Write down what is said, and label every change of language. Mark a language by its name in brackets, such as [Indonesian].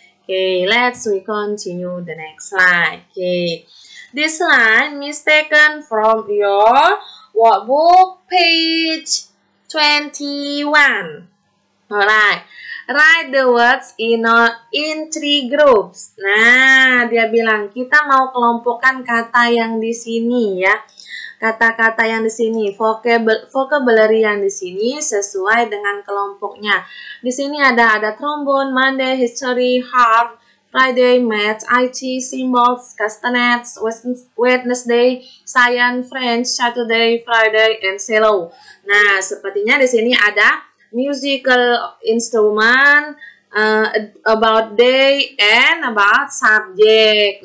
[English] Okay, we continue the next slide. Okay. This slide is taken from your workbook page 21. Alright. Write the words in 3 groups. [Indonesian] Nah, dia bilang kita mau kelompokkan kata yang di sini ya. Kata-kata yang di sini, vocabulary yang di sini sesuai dengan kelompoknya. Di sini ada trombone, Monday, history, harp, Friday, math, IT, symbols, castanets, Wednesday, science, French, Saturday, Friday, and cello. Nah, sepertinya di sini ada [English] musical instrument, about day, and about subject.